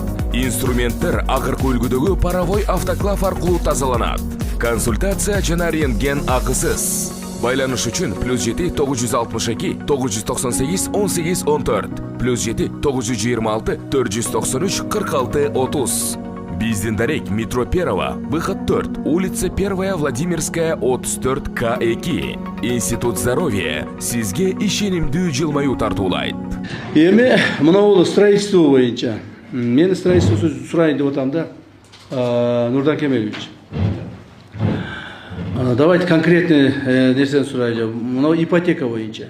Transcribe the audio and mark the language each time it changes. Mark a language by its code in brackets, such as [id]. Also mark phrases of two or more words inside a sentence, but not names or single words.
[ky] Инструменттер акыркы үлгүдөгү паровой автоклав аркылуу тазаланат. Консультация жана рентген акысыз. Байланыш үчүн +7 962 998 18 14, +7 926 493 46 30. [ru] Биздин дарек метро Перова, выход 4, улица 1 Владимирская 34 К2. [ky] Институт здоровья сизге ишенимдүү жылмаюу тартуулайт. Эми мына бул строительство боюнча Мен строительство сұрайын деп отам да, Нурдан Кемелевич. [ru] Давайте конкретный [ky] нерсени сурайлы. Мына ипотека боюнча.